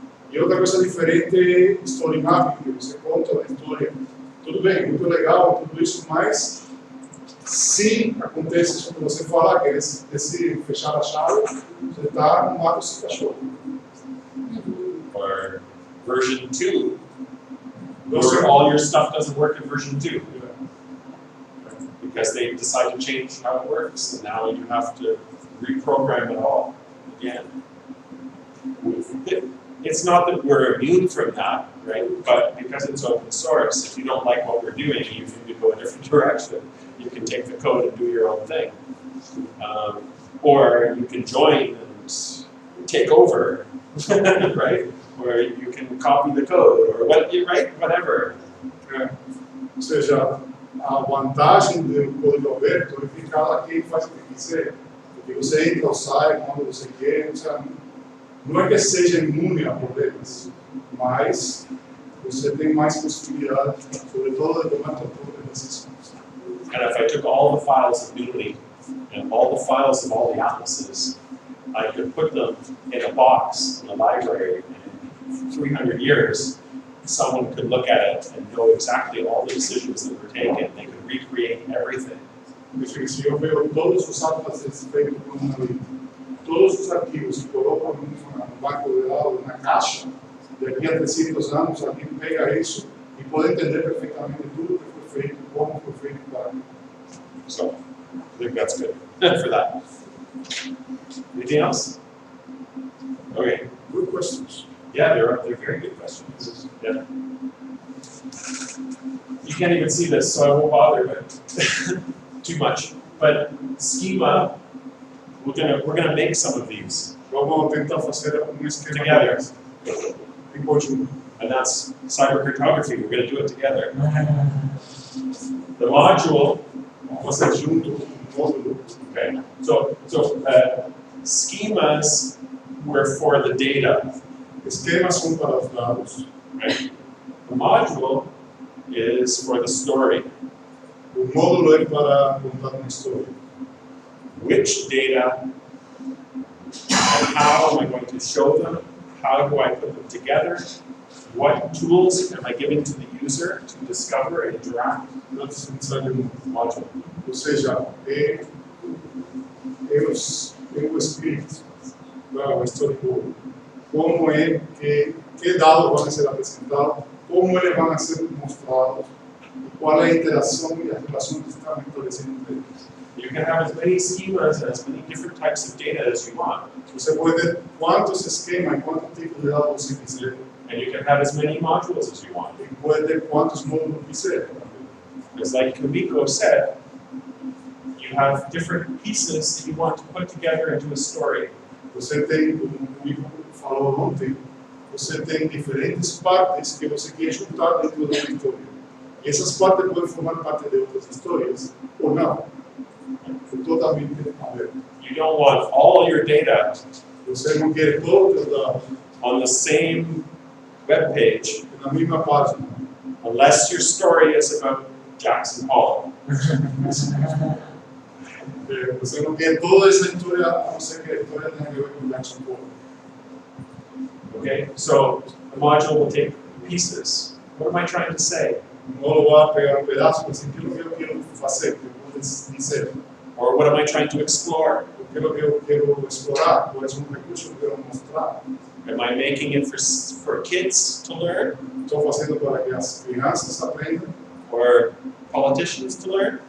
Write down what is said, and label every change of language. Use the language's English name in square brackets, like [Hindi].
[Portuguese] E outra coisa diferente é story mapping, que você conta a história. Tudo bem, muito legal, tudo isso, mas se acontece isso que você fala, que é decide fechar a chave, você está no mato sem cachorro. [English] Or version 2, where all your stuff doesn't work in version 2. Because they decide to change how it works, and now you have to reprogram it all again. It's not that we're immune from that, right? But because it's open source, if you don't like what we're doing, you can go a different direction. You can take the code and do your own thing. Or you can join and take over, right? Or you can copy the code, or whatever. [Portuguese] Ou seja, a vantagem do código aberto é que cada quem faz o que quiser. Porque você entra ou sai quando você quer. Ou seja, não é que seja imune a problemas, mas você tem mais possibilidades, sobretudo de tomar decisões. [English] And if I took all the files of Doodly and all the files of all the atlases, I could put them in a box in a library, and in 300 years, someone could look at it and know exactly all the decisions that were taken. They could recreate everything. [Portuguese] Se eu vejo todos os atlases feitos por uma lei, todos os arquivos que colocam no banco de dados, na caixa, daqui a 300 anos, alguém pega isso e pode entender perfeitamente tudo que foi feito, como foi feito, para [English] So I think that's good for that. Anything else? Okay. Good questions. Yeah, they're very good questions. Yeah. You can't even see this, so I won't bother but too much. But schema, we're gonna make some of these [Portuguese] Vamos tentar fazer esquema [English] together. [Portuguese] em conjunto. [English] And that's Cybercartography. We're going to do it together. The module, [Portuguese] Vamos fazer junto módulo. [English] okay. So schemas were for the data, [Portuguese] Esquemas são para os dados. [English] right? The module is for the story. [Portuguese] O módulo é para contar uma história. [English] Which data and how am I going to show them? How do I put them together? What tools am I giving to the user to discover and interact? That's inside the Module. [Portuguese] Ou seja, é o script, o storyboard. Como é que dados vão ser apresentados, como eles vão ser mostrados, e qual é a interação e a relação que está estabelecendo entre eles. [English] You can have as many schemas and as many different types of data as you want. [Portuguese] Você pode ter quantos esquemas e quantos tipos de dados você quiser, [English] And you can have as many modules as you want. [Portuguese] e pode ter quantos módulos quiser. [English] Because like Kumiko said, you have different pieces that you want to put together into a story. [Portuguese] Você tem, como o Ivo falou ontem, você tem diferentes partes que você quer juntar dentro de uma história. E essas partes podem formar parte de outras histórias, ou não. É totalmente aberto. [English] You don't want all your data [Portuguese] Você não quer todos os dados [English] on the same web page [Portuguese] na mesma página. [English] unless your story is about Jackson Pollock. [Portuguese] Você não quer toda essa história, a não ser que a história tenha a ver com Jackson Pollock. [English] Okay? So the module will take pieces. What am I trying to say? [Portuguese] O módulo vai pegar pedaço e dizer aquilo que eu quero fazer, que eu vou dizer. [English] Or what am I trying to explore? [Portuguese] Aquilo que eu quero explorar, qual é um recurso que eu quero mostrar. [English] Am I making it for kids to learn? [Portuguese] Estou fazendo para que as crianças aprendam, [English] Or politicians to learn?